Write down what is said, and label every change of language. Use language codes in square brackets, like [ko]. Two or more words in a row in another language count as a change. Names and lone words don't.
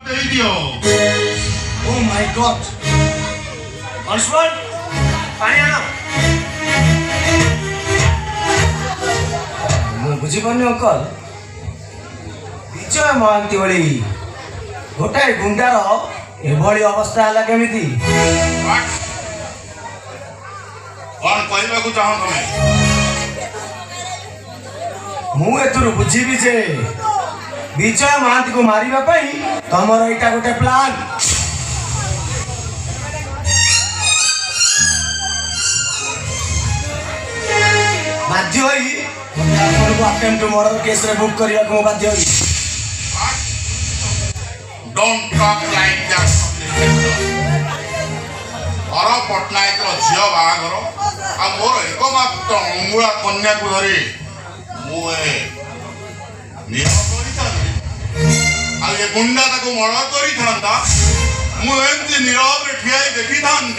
[hi] दे दियो। [en] Oh my God! [hi] Constable, पानी आना। [or] ମୁଁ ବୁଝିପାରୁନି ଅଙ୍କଲ, ବିଜୟ ମହାନ୍ତି ଭଳି ଗୋଟାଏ ଗୁଣ୍ଡାର ଏଭଳି ଅବସ୍ଥା ହେଲା କେମିତି? କଣ କହିବାକୁ ଚାହଁ ତମେ? ମୁଁ ଏଥିରୁ ବୁଝିବି ଯେ ବିଜୟ ମହାନ୍ତିକୁ ମାରିବା ପାଇଁ ତମର ଏଇଟା ଗୋଟେ ପ୍ଲାନ୍। ବାଧ୍ୟ ହୋଇ ଆପଣଙ୍କୁ [en] attempt murder [or] କେସରେ ବୁକ୍ କରିବାକୁ ମୁଁ ବାଧ୍ୟ ହୋଇ। [en] Don't talk like that. [or] ହର ପଟ୍ଟନାୟକର ଝିଅ ବାହାଘର ଆଉ ମୋର ଏକମାତ୍ର ଅଙ୍ଗୁଳା କନ୍ୟାକୁ ଧରି ମୁଁ ନିୟମ କରିଥାନ୍ତି ଆଉ ଏ ଗୁଣ୍ଡା ତାକୁ ମର୍ଡର କରିଥାନ୍ତା। ମୁଁ ଏମିତି ନୀରବରେ ଠିଆ ହେଇ ଦେଖିଥାନ୍ତି।